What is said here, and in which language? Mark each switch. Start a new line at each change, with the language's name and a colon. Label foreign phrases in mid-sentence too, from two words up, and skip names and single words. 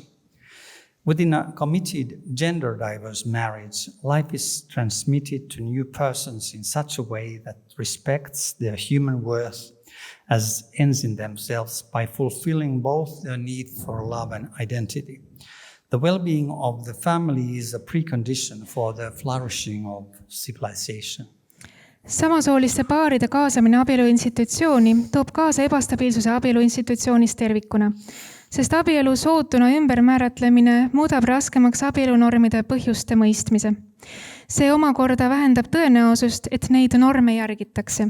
English: Within a committed, gender-diverse marriage, life is transmitted to new persons in such a way that respects their human worth as ends in themselves by fulfilling both their need for love and identity. The well-being of the family is a precondition for the flourishing of civilization.
Estonian: Samasooliste paaride kaasamine abielu institutsiooni toob kaasa ebastabiilsuse abielu institutsioonis tervikuna, sest abielu sootuna ümbermääratlemine muudab raskemaks abielunormide põhjuste mõistmise. See omakorda vähendab tõenäosust, et neid norme järgitakse.